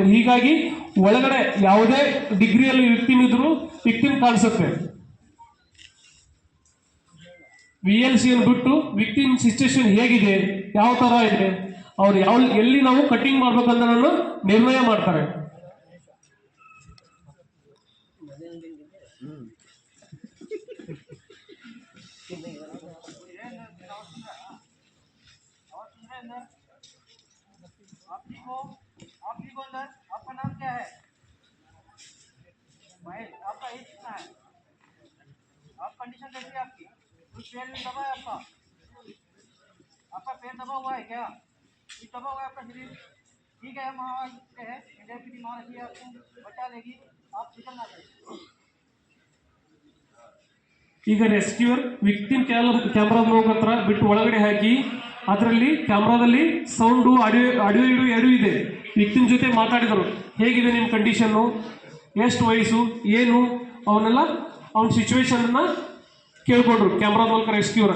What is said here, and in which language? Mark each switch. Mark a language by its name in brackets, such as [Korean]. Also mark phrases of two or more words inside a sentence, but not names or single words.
[Kannada] ಹೀಗಾಗಿ ಒಳಗಡೆ ಯಾವುದೇ ಡಿಗ್ರಿಯಲ್ಲಿ ವಿಕ್ಟಿಮ್ ಇದ್ರು ವಿಕ್ಟಿಮ್ ಕಾಣಿಸುತ್ತೆ. VLC ಅನ್ನು ಬಿಟ್ಟು [English] victim situation [Kannada] ಹೇಗಿದೆ, ಯಾವ ತರ ಇದೆ, ಅವ್ರು ಎಲ್ಲಿ ನಾವು ಕಟಿಂಗ್ ಮಾಡ್ಬೇಕಂತ ನಿರ್ಣಯ ಮಾಡ್ತಾರೆ. [Hindi] आपका नाम क्या है? महेश। आपका एज कितना है? आप कंडीशन कैसी है आपकी? कुछ पैर में दबा है आपका पैर दबा हुआ है क्या? कुछ दबा हुआ है आपका शरीर? ठीक है, हम वहाँ है इंडिया की टीम वहाँ रखिए, आपको बचा लेगी, आप निकलना चाहिए. [Kannada] ಈಗ [English] rescuer victim camera [Kannada] ಹತ್ರ ಬಿಟ್ಟು ಒಳಗಡೆ ಹಾಕಿ ಅದರಲ್ಲಿ ಕ್ಯಾಮ್ರಾದಲ್ಲಿ ಸೌಂಡು ಆಡಿಯೋ ಎರಡು ಇದೆ. ವಿಕ್ಟಿಮ್ ಜೊತೆ ಮಾತಾಡಿದರು, ಹೇಗಿದೆ ನಿಮ್ಮ ಕಂಡೀಷನ್ನು, ಎಷ್ಟು ವಯಸ್ಸು ಏನು, ಅವನ್ನೆಲ್ಲ ಅವನ ಸಿಚುವೇಶನ್ ಅನ್ನ ಕೇಳ್ಕೊಂಡ್ರು ಕ್ಯಾಮ್ರಾದ ಮೂಲಕ ರೆಸ್ಕ್ಯೂರ್.